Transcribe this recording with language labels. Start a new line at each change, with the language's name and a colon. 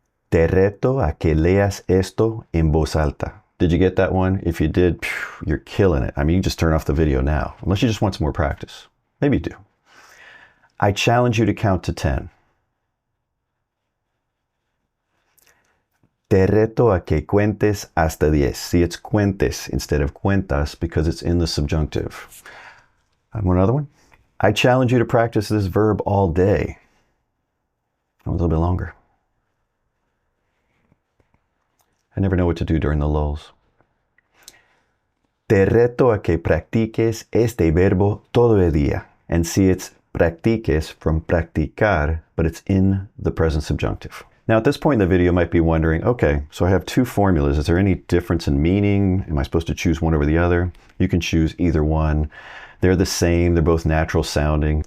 Spanish: Te reto a que leas esto en voz alta.
English: Did you get that one? If you did, you're killing it. I mean, you just turn off the video now, unless you just want some more practice. Maybe you do. I challenge you to count to 10.
Spanish: Te reto a que cuentes hasta 10.
English: See, it's cuentes instead of cuentas because it's in the subjunctive. Want another one? I challenge you to practice this verb all day. A little bit longer. I never know what to do during the lulls.
Spanish: Te reto a que practiques este verbo todo el día.
English: And see, it's practiques from practicar, but it's in the present subjunctive. Now at this point in the video, you might be wondering, okay, so I have two formulas. Is there any difference in meaning? Am I supposed to choose one over the other? You can choose either one. They're the same. They're both natural sounding.